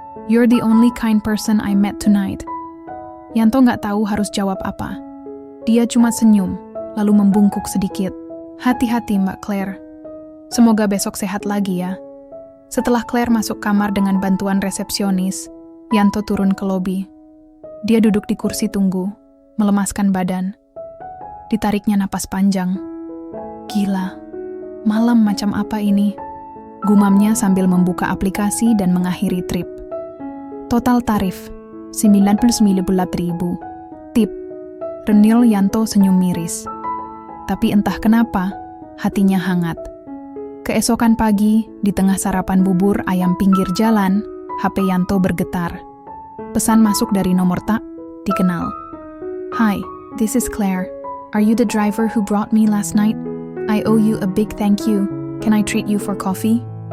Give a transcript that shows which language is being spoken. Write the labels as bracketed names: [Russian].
[English] "You're the only kind person I met tonight." [Indonesian] Yanto nggak tahu harus jawab apa. Dia cuma senyum, lalu membungkuk sedikit. "Hati-hati Mbak Claire. Semoga besok sehat lagi ya." Setelah Claire masuk kamar dengan bantuan resepsionis, Yanto turun ke lobi. Dia duduk di kursi tunggu, melemaskan badan. Ditariknya napas panjang. "Gila, malam macam apa ini?" Gumamnya sambil membuka aplikasi dan mengakhiri trip. Total tarif, 99.000. Tip, renil Yanto senyum miris. Tapi entah kenapa, hatinya hangat. Keesokan pagi, di tengah sarapan bubur ayam pinggir jalan, HP Yanto bergetar. Pesan masuk dari nomor tak dikenal. [English] "Hi, this is Claire. Are you the driver who brought me last night? I owe you a big thank you. Can I treat you for coffee?"